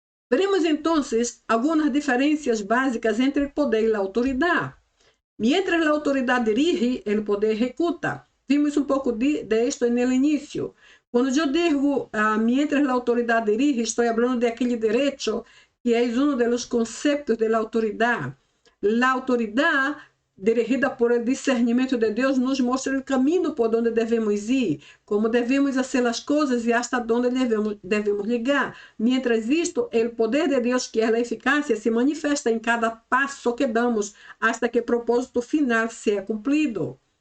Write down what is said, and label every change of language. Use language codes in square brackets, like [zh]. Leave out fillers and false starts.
[pt] Veremos então algumas diferenças básicas entre o poder e a autoridade. [es] Mientras la autoridad dirige, el poder ejecuta. Vimos un poco de esto en el inicio. Cuando yo digo, mientras la autoridad dirige, estoy hablando de aquel derecho que es uno de los conceptos de la autoridad. La autoridad, dirigida por el [pt] discernimento de Deus, nos mostra o caminho por onde devemos ir, como devemos fazer as coisas e hasta onde devemos chegar. [es] Mientras [pt] isto, o poder de Deus, que é a eficácia, se manifesta em cada passo que damos, hasta que o propósito final seja cumprido.